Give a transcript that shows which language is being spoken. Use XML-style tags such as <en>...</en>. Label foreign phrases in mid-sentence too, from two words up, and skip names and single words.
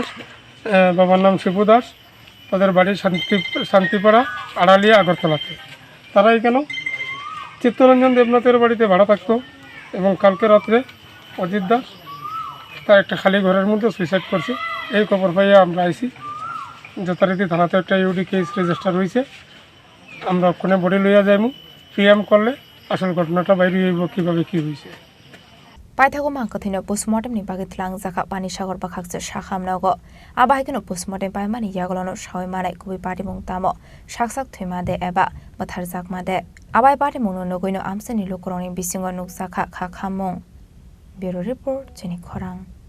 <bn>বাবার নাম শিবু দাস তাদের বাড়ি শান্তিপাড়া আড়ালিয়া আগরতলাতে তারা এখানে চিত্তরঞ্জন দেবনাথের বাড়িতে ভাড়া থাকতো এবং কালকে রাত্রে অজিত দাস তার একটা খালি ঘরের মধ্যে সুইসাইড করছে এই খবর পাইয়ে আমরা আইছি যথারীতি থানাতে একটা</bn> <en>UD case</en> <bn>রেজিস্টার হয়েছে আমরা ওখানে বডি লইয়া যাইমু পিএম করলে আসল ঘটনাটা বাইরে হইব কিভাবে কি হইছে</bn> <trp>Paithago Mangkathino postmortem ni bagi tlangjaka Panisagor Bakhakse Shakhamnogo Abahikino postmortem paimani Yagolono Shoymana Kubi Patimung Tamo Shaksak Thimade Eba Batharzakmade Abai Patimung Nogoino Amseni Lukoroni Bisingo Nuksaka Khakhamong</trp> <en>Bureau Report</en> <trp>Chini Khorang</trp>